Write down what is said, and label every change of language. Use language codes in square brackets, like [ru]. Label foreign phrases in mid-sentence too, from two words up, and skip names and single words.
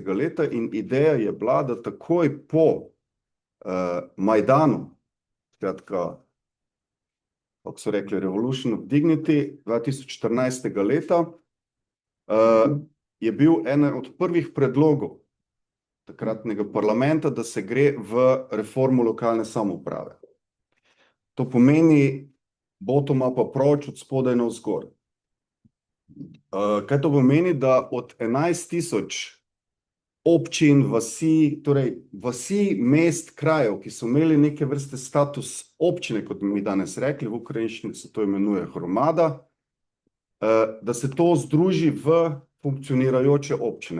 [sl] leta in ideja je bila, da takoj po Majdanu, skratka, kako so rekli, [en] Revolution of Dignity 2014. [sl] leta, je bil eden od prvih predlogov takratnega parlamenta, da se gre v reformo lokalne samouprave. To pomeni [en] bottom-up approach, [sl] od spodaj navzgor. Kaj to pomeni? Da od 11,000 občin, vasi, torej vasi, mest, krajev, ki so imeli neke vrste status občine, kot bi mi danes rekli, v ukrajinščini se to imenuje hromada, da se to združi v funkcionirajoče občine.